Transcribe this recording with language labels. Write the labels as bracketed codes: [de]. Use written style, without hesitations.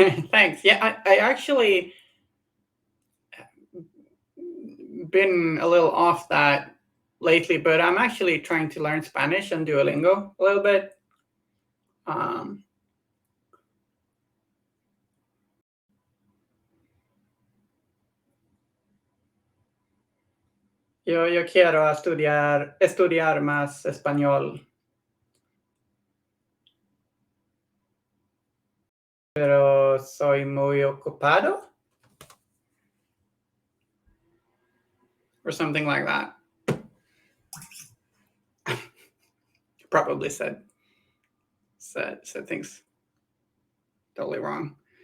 [en] Thanks. Yeah, I actually been a little off that lately, but I'm actually trying to learn Spanish and Duolingo a little bit. [es] Um, yo quiero estudiar más español, pero soy muy ocupado, [en] or something like that. Probably said things totally wrong.